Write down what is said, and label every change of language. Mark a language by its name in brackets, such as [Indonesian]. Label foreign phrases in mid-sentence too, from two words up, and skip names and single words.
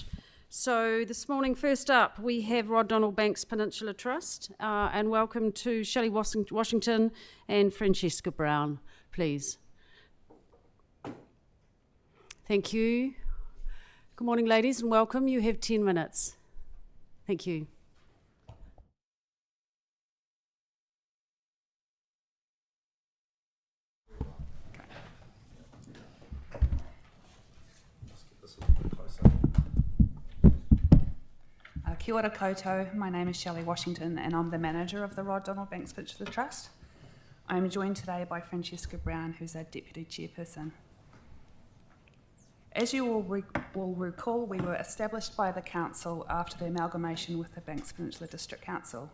[English] So this morning, first up, we have Rod Donald Banks Peninsula Trust, and welcome to Shelley Washington and Francesca Brown, please. Thank you. Good morning, ladies, and welcome. You have 10 minutes. Thank you. [Māori] Kia ora koutou, [English] my name is Shelley Washington and I'm the manager of the Rod Donald Banks Peninsula Trust. I am joined today by Francesca Brown, who's our deputy chairperson. As you all will recall, we were established by the council after the amalgamation with the Banks Peninsula District Council.